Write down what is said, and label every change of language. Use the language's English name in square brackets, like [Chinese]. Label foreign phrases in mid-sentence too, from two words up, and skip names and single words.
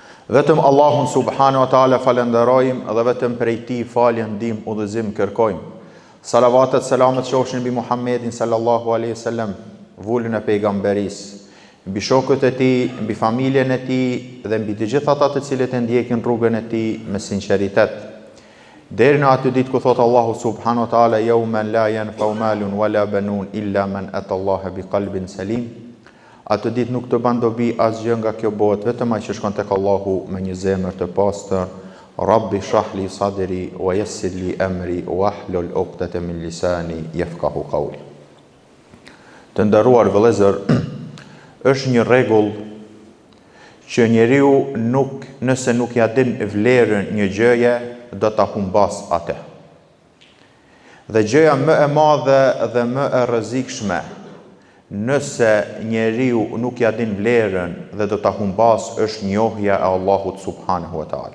[Albanian] Vetëm Allahun [Arabic] سبحانه وتعالى [Albanian] falenderojmë dhe vetëm prej tij falje, ndihmë, udhëzim kërkojmë. Salavatet, selamet qofshin mbi Muhammedin [Arabic] صلى الله عليه وسلم, [Albanian] vullën e pejgamberisë, mbi shokët e tij, mbi familjen e tij dhe mbi të gjithë ata të cilët e ndjekin rrugën e tij me sinqeritet. Deri në atë ditë ku thot [Arabic] الله سبحانه وتعالى يوما لا ينفع مال ولا بنون إلا من أتى الله بقلب سليم. [Albanian] Atë ditë nuk të ban dobi asgjë nga kjo botë, vetëm ai që shkon tek Allahu me një zemër të pastër. [Arabic] رب اشرح لي صدري ويسر لي أمري واحلل عقدة من لساني يفقهوا قولي. [Albanian] Të nderuar vëllezër, është një rregull që njeriu nëse nuk ja din vlerën një gjëje, do ta humbas atë. Dhe gjëja më e madhe dhe më e rrezikshme nëse njeriu nuk ja din vlerën dhe do ta humbas, është njohja e Allahut [Arabic] سبحانه وتعالى.